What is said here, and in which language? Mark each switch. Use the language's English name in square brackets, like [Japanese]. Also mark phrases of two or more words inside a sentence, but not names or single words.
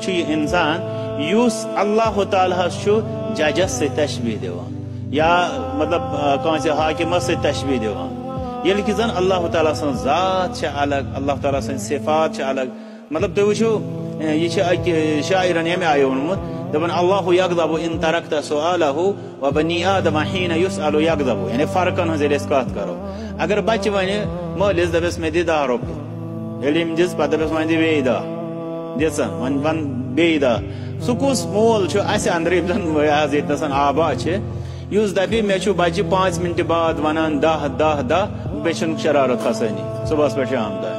[Kashmiri] چھُ یہ انسان یُس اللہ تعالیٰ ہس چھُ ججس سۭتۍ تشبیہ دِوان یا مطلب کٲنٛسہِ حاکمس سۭتۍ تشبیہ دِوان ییٚلہِ کہِ زن اللہ تعالیٰ سٕنٛز ذات چھِ الگ اللہ تعالیٰ سٕنٛدۍ صفات چھِ الگ مطلب تُہۍ وٕچھِو یہ چھُ اکہِ شاعرن ییٚمہِ آیہِ ووٚنمُت دپان اللہ [Arabic] یغضب ان ترکت سؤالہ وبنی آدم حین یسأل یغضب [Kashmiri] یعنی فرقن ہٕنٛز ییٚلہِ أسۍ کتھ کرو اگر بچہ ونہِ مٲلِس دپٮ۪س مےٚ دِ 10 رۄپیہِ ییٚلہِ أمۍ دِژ پتہٕ دپٮ۪س وۄنۍ دِ بیٚیہِ 10 دِژ وۄنۍ ون بیٚیہِ 10 سُہ کُس مول چھُ اسہِ انٛدر یِم زن حظ ییٚتنس آبا چھِ یُس دپہِ مےٚ چھُ بچہِ 5 منٹہِ بعد ونان 10 بیٚیہِ چھُنہٕ شرارت کھسٲنی صبحس پٮ۪ٹھ شام